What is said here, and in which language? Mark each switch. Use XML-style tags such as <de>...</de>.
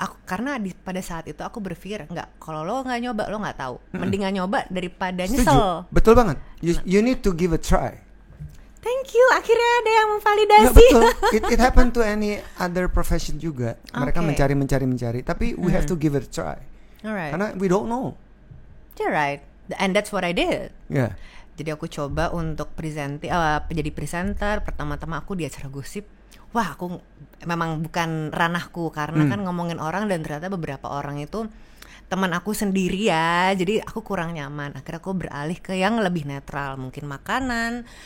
<id>Karena pada saat itu aku berpikir enggak, kalau lo nggak nyoba lo nggak tahu. Mendingan nyoba daripada nyesel. Betul banget.</id> <en>You need to give a try. Thank you,</en> <id>akhirnya ada yang memvalidasi.</id> <en>Betul. It happen to any other profession juga.</en> <id>Mereka mencari, tapi</id> <en>we have to give it a try. Alright. Karena we don't know. You're right, and that's what I did. Yeah.</en> <id>Jadi aku coba untuk jadi presenter. Pertama-tama aku di acara gosip. Wah, aku memang bukan ranahku karena kan ngomongin orang dan ternyata beberapa orang itu teman aku sendiri ya. Jadi aku kurang nyaman. Akhirnya aku beralih ke yang lebih netral, mungkin makanan.</id>